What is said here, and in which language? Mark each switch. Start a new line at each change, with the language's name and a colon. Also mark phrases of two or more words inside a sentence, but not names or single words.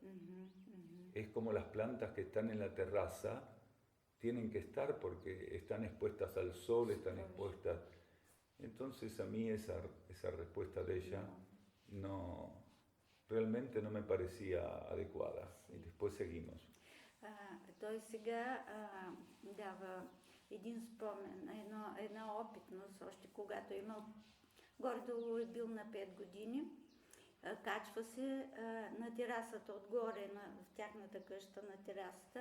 Spanish: Es como las plantas que están en la terraza tienen que estar porque están expuestas al sol, están expuestas. Entonces a mí esa respuesta de ella realmente no me parecía adecuada. Y después seguimos.
Bulgarian: Той сега дава един спомен, една опитност, още когато имал, горе-долу е бил на 5 години, качва се на терасата отгоре, в тяхната къща на терасата.